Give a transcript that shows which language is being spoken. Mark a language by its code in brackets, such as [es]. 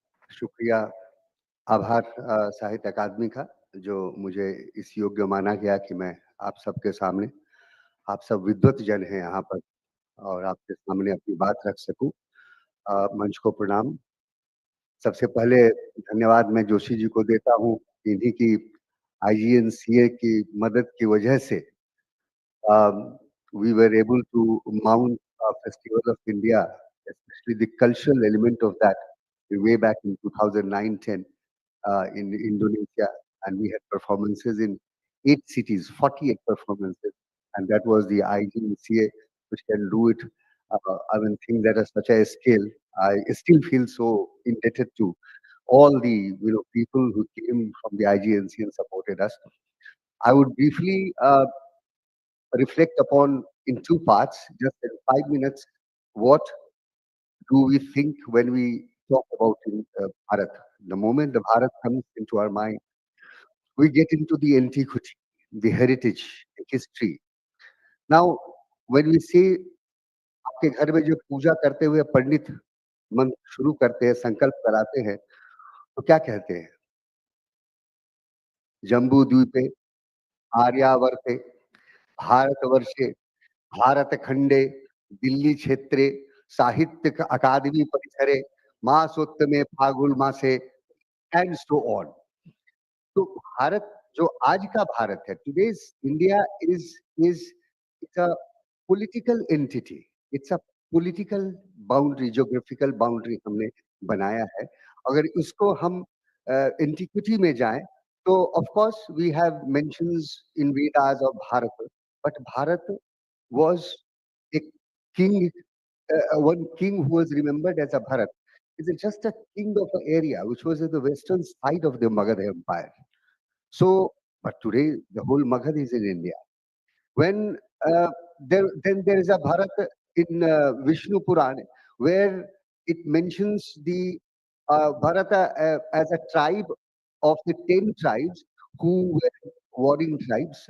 [hi] शुक्रिया, आभार साहित्य अकादमी का, जो मुझे इस योग्य माना गया कि मैं आप सबके सामने, आप सब विद्वत जन हैं यहाँ पर, और आपके सामने अपनी बात रख सकूं। मंच को प्रणाम। सबसे पहले धन्यवाद मैं जोशी जी को देता हूँ, इन्हीं की IGNCA की मदद की वजह से [en] we were able to mount a Festival of India, especially the cultural element of that, way back in 2009-10 in Indonesia, and we had performances in 8 cities, 48 performances, and that was the IGNCA which can do it. I mean, things that are such a scale, I still feel so indebted to all the people who came from the IGNC and supported us. I would briefly reflect upon in two parts, just in 5 minutes, what do we think when we talk about Bharat. The moment the Bharat comes into our mind, we get into the antiquity, the heritage, the history. Now, when we say [hi] आपके घर में जो पूजा करते हुए पंडित मंत्र शुरू करते हैं, संकल्प कराते हैं, तो क्या कहते हैं? [sa] जम्बू द्वीपे आर्यावर्ते भारतवर्षे भारतखंडे दिल्ली क्षेत्रे साहित्य अकादमी परिसरे मासोत्तमे फागुन मासे [en] And so on. [hi] तो भारत जो आज का भारत है, [en] today's India is a political entity, it's a political boundary, geographical boundary [hi] हमने बनाया है। अगर इसको हम एंटिक्विटी में जाएं तो [en] Of course we have mentions in Vedas of Bharat, but Bharat was a king, one king who was remembered as a Bharat. Is just a king of an area which was at the western side of the Magad Empire. So, but today the whole Magad is in India. When then there is a Bharat in Vishnu Puran where it mentions the Bharata as a tribe of the 10 tribes who were warring tribes.